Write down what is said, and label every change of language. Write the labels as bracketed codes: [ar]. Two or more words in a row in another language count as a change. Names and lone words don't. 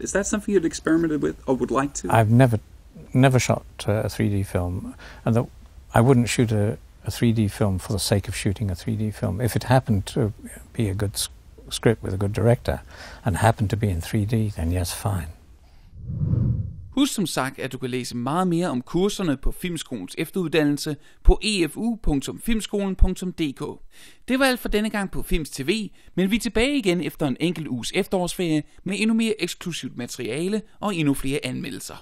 [en] Is that something you'd experimented with or would like to? I've never shot a 3D film, and I wouldn't shoot a 3D film for the sake of shooting a 3D film. If it happened to be a good script with a good director, and happened to be in 3D, then yes, fine. [da] Husk som sagt, at du kan læse meget mere om kurserne på Filmskolens Efteruddannelse på efu.filmskolen.dk. Det var alt for denne gang på Films TV, men vi er tilbage igen efter en enkelt uges efterårsferie med endnu mere eksklusivt materiale og endnu flere anmeldelser.